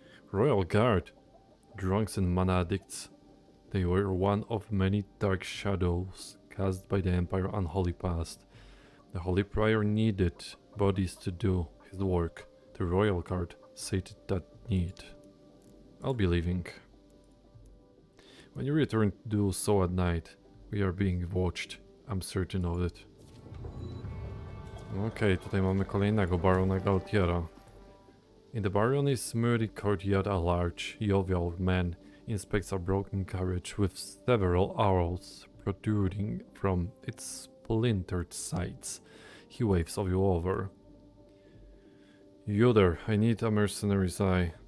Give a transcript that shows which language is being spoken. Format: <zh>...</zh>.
<en>Royal Guard, drunks and mana addicts. They were one of many dark shadows cast by the Empire's unholy past. The Holy Prior needed bodies to do his work. The Royal Guard sated that need. I'll be leaving. When you return to do so at night, we are being watched. I'm certain of it.</en> <pl>Okej, tutaj mamy kolejnego Barona Galtiera.</pl> <en>In the Baron's muddy courtyard, a large, jovial man inspects a broken carriage with several arrows protruding from its splintered sides. He waves you over. You there, I need a mercenary's eye.</en>